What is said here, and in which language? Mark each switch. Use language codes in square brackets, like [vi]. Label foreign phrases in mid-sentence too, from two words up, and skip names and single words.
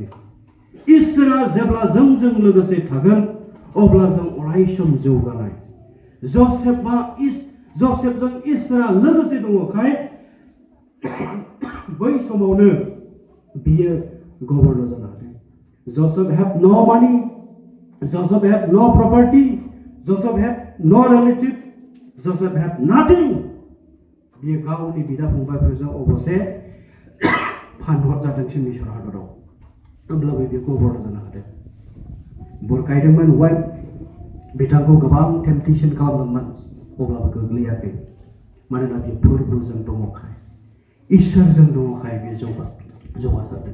[brx] इसोरा जेब्ला जोंजों लोगोसे थागोन, अब्ला जों अरायसम जौगानाय। जसेफजों इसोरा लोगोसे दङखाय बै समावनो बियो गभर्नर जानो हादों। [en] Joseph had no money, Joseph had no property, Joseph had no relative, Joseph had nothing. [brx] बियो गावनि बिदा फंबायफोरजों अबसे फानहरजादोंसो मिसर हादराव। होमब्लाबो बियो गभर्नर जानो हादों। बुरखायदोंमोन, वाइफ बिथांखौ गोबां टेम्पटेसन खालामदोंमोन, अब्लाबो गोग्लैयाखै। मानोना बियो फोरबोजों दङखाय, इसोरजों दङखाय बियो जौगासारदों।